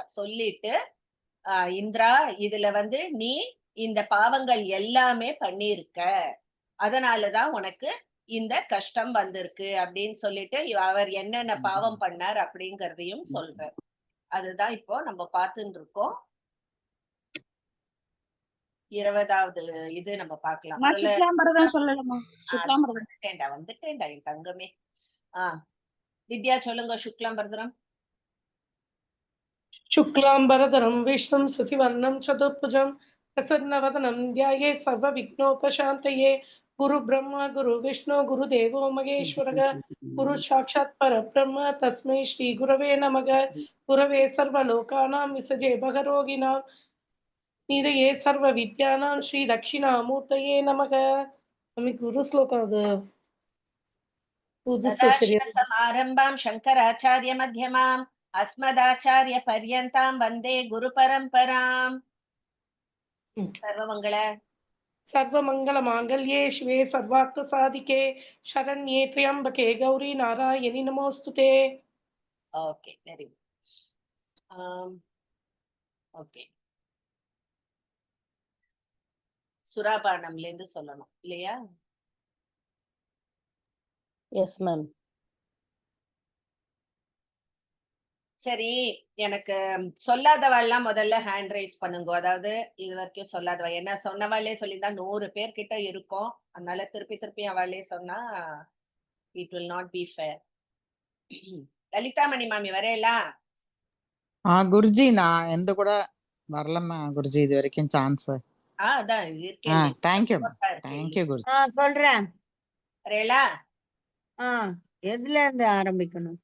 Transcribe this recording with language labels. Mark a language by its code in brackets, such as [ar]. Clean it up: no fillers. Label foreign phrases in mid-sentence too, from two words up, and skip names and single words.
[ta] சொல்லிட்டு இந்திரா, இதுல வந்து நீ இந்த பாவங்கள் எல்லாமே பண்ணியிருக்க, அதனாலதான் உனக்கு இந்த கஷ்டம் வந்திருக்கு அப்படின்னு சொல்லிட்டு அவர் என்னென்ன பாவம் பண்ணார் அப்படிங்கறதையும் சொல்றார். அதுதான் இப்போ நம்ம பார்த்துட்டு இருக்கோம். 20வது இது நம்ம பார்க்கலாம். முதல்ல சுக்லாம்பரதம் சொல்லலாமா? சுக்லாம்பரதம் வந்துட்டேன்டா என் தங்கமே. ஆஹ் வித்யா சொல்லுங்க. சுக்லாம்பரதரம். [sa] शुक्लाम्बरधरं विष्णुं शशिवर्णं चतुर्भुजं प्रसन्नवदनं ध्यायेत् सर्वविघ्नोपशान्तये। गुरुब्रह्मा गुरुविष्णु गुरुदेवो महेश्वरः गुरु साक्षात् परब्रह्म तस्मै श्रीगुरवे नमः। गुरवे सर्वलोकानां विसजे भगरोगिणां निधये सर्वविद्यानां श्रीदक्षिणामूर्तये नमः. नमः गुरु श्लोक [ta] அது புதுசா சதாசிவ தெரியாது. [sa] समारम्भां शङ्कराचार्य मध्यमां अस्मदाचार्य पर्यन्तां वन्दे गुरु परम्पराम्. [ta] சர்வமங்கள [sa] सर्वमङ्गलमाङ्गल्ये शिवे सर्वार्थसाधिके शरण्ये त्र्यम्बके गौरी नारायणि नमोऽस्तुते। [en] okay, very good. [ta] ஓகே, சுராபானம்ல இருந்து சொல்லணும் இல்லையா? [en] yes ma'am. [ta] சரி, எனக்கு சொல்லாதவாள்லாம் முதல்ல [en] hand raise [ta] பண்ணுங்க. அதாவது இது வரைக்கும் சொல்லாதவா, என்ன சொன்னவாளே சொல்லியிருந்தா 100 பேர் கிட்ட இருக்கும். அதனால திருப்பி திருப்பி அவளே சொன்னா [en] it will not be fair. [ta] லலிதாமணி மாமி வரையலா? குருஜி நான் எந்த கூட வரலம்மா குருஜி இது வரைக்கும் சான்ஸ். அதான் இருக்கேன். [en] thank you thank you குருஜி. [ta] சொல்றேன். வரையலா? எதுல இருந்து ஆரம்பிக்கணும்?